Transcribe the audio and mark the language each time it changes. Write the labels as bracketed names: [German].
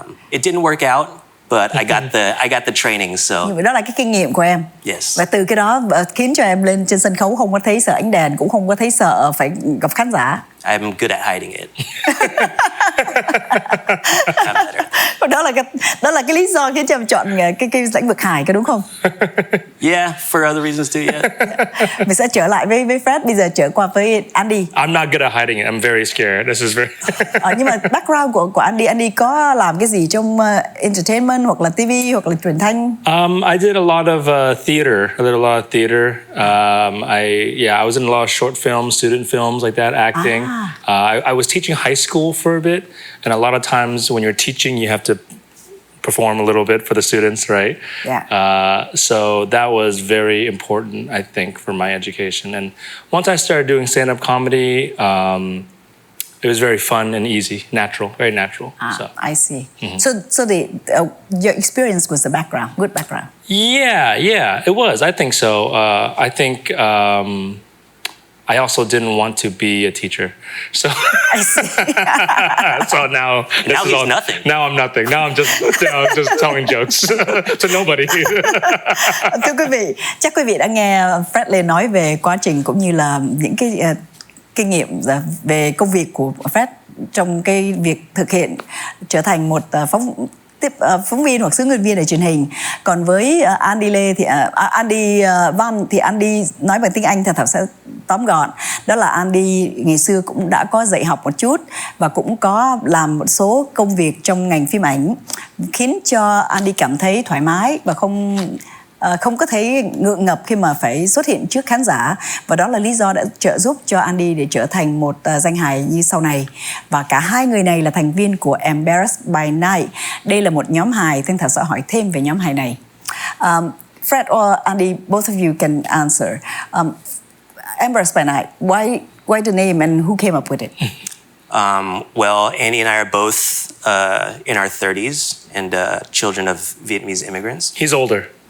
[English] It didn't work out, but I got the training, so. [Vietnamese] Nhưng mà đó là cái kinh nghiệm của em. [English] Yes. [Vietnamese] Và từ cái đó khiến cho em lên trên sân khấu không có thấy sợ ánh đèn, cũng không có thấy sợ phải gặp khán giả. [English] I'm good at hiding it. [Vietnamese] Đó là cái lý do khiến cho em chọn cái lĩnh vực hài, có đúng không? [English] Yeah, for other reasons too. Yeah. [Vietnamese] Mình sẽ trở lại với Fred, bây giờ trở qua với Andy. [English] I'm not good at hiding it. I'm very scared. This is very. [Vietnamese] Nhưng mà background của Andy có làm cái gì trong entertainment hoặc là TV hoặc là truyền thanh? [English] I did a lot of theater. I did a lot of theater. I was in a lot of short films, student films like that, acting. I was teaching high school for a bit, and a lot of times when you're teaching, you have to perform a little bit for the students, right? Yeah. So that was very important, I think, for my education. And once I started doing stand-up comedy, it was very fun and easy, natural, very natural. So. I see. So your experience was the background, good background. Yeah, it was. I think so. I think I also didn't want to be a teacher, so. I see. So now he's nothing. Now I'm nothing. Now I'm just telling jokes to nobody. [Vietnamese] Thưa quý vị, chắc quý vị đã nghe Fred Lê nói về quá trình cũng như là những cái kinh nghiệm về công việc của Fred trong cái việc thực hiện trở thành một phóng viên hoặc hướng dẫn viên để truyền hình. Còn với Andy Lê thì Andy Văn thì Andy nói bằng tiếng Anh thì Thảo sẽ tóm gọn. Đó là Andy ngày xưa cũng đã có dạy học một chút và cũng có làm một số công việc trong ngành phim ảnh, khiến cho Andy cảm thấy thoải mái và không có thấy ngượng ngập khi mà phải xuất hiện trước khán giả. Và đó là lý do đã trợ giúp cho Andy để trở thành một danh hài như sau này. Và cả hai người này là thành viên của Embarrassed by Night. Đây là một nhóm hài, Thanh Thảo sẽ hỏi thêm về nhóm hài này. [English] Fred or Andy, both of you can answer. Embarrassed by Night, why the name and who came up with it? Well, Andy and I are both in our 30s and children of Vietnamese immigrants. He's older.